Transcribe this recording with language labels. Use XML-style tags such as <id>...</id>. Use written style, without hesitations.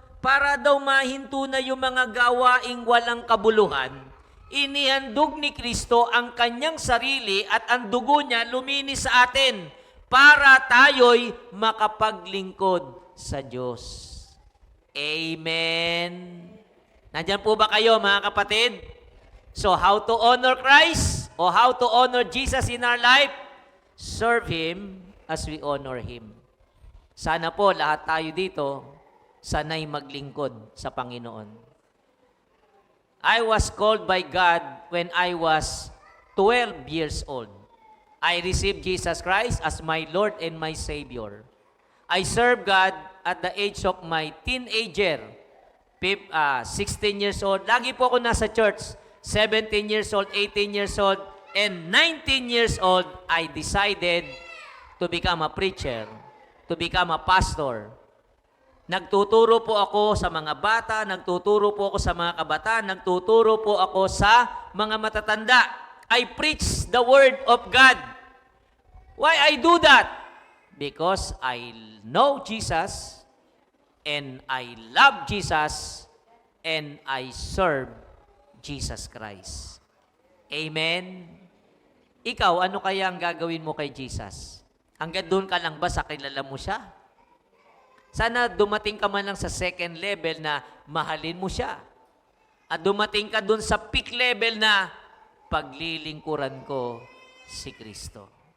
<tl>Para daw mahinto na yung mga gawaing walang kabuluhan, inihandog ni Kristo ang kanyang sarili at ang dugo niya luminis sa atin para tayo'y makapaglingkod sa Diyos. Amen. Nandyan po ba kayo, mga kapatid?</tl> <en>So, how to honor Christ o how to honor Jesus in our life? Serve Him as we honor Him.</en> <tl>Sana po lahat tayo dito sanay maglingkod sa Panginoon.</tl> <en>I was called by God when I was 12 years old. I received Jesus Christ as my Lord and my Savior. I served God at the age of my teenager, 16 years old.</en> <tl>Lagi po ako nasa church.</tl> <en>17 years old, 18 years old, and 19 years old, I decided to become a preacher, to become a pastor.</en> <tl>Nagtuturo po ako sa mga bata, nagtuturo po ako sa mga kabataan, nagtuturo po ako sa mga matatanda.</tl> <en>I preach the Word of God. Why I do that? Because I know Jesus, and I love Jesus, and I serve Jesus Christ. Amen?</en> <tl>Ikaw, ano kaya ang gagawin mo kay Jesus? Hanggang doon ka lang ba sa kilala mo siya? Sana dumating ka man lang sa second level na mahalin mo siya. At dumating ka doon sa peak level na paglilingkuran ko si Kristo.</tl>